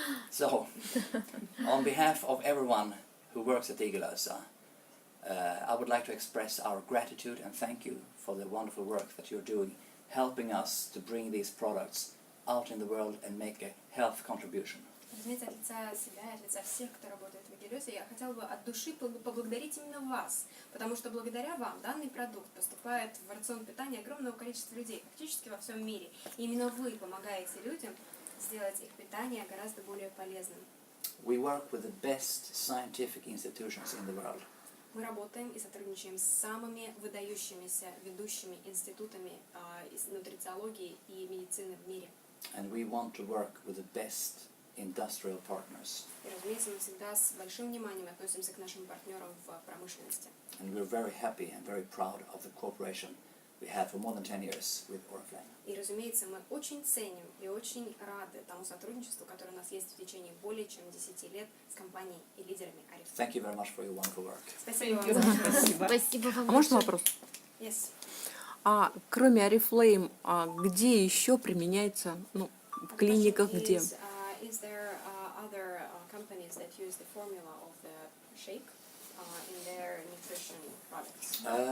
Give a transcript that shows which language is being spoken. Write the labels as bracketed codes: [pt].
[en] So, on behalf of everyone who works at Igelёsa, I would like to express our gratitude and thank you for the wonderful work that you're doing, helping us to bring these products out in the world and make a health contribution. [ru] Разумеется, от лица себя и от лица всех, кто работает в Игелёсе, я хотела бы от души поблагодарить именно вас, потому что благодаря вам данный продукт поступает в рацион питания огромного количества людей, практически во всем мире. И именно вы помогаете людям сделать их питание гораздо более полезным. [en] We work with the best scientific institutions in the world. [ru] Мы работаем и сотрудничаем с самыми выдающимися ведущими институтами из нутрициологии и медицины в мире. [en] And we want to work with the best industrial partners. [ru] И, разумеется, мы всегда с большим вниманием относимся к нашим партнерам в промышленности. [en] And we're very happy and very proud of the cooperation we had for more than 10 years with Oriflame. [ru] И, разумеется, мы очень ценим и очень рады тому сотрудничеству, которое у нас есть в течение более чем 10 лет с компанией и лидерами Oriflame. [en] Thank you very much for your wonderful work. [ru] Спасибо вам. Спасибо вам. А можно вопрос? [en] Yes. [ru] А кроме Oriflame, где еще применяется, ну, в клиниках, где? [en] Is there other companies that use the formula of the shake in their nutrition products?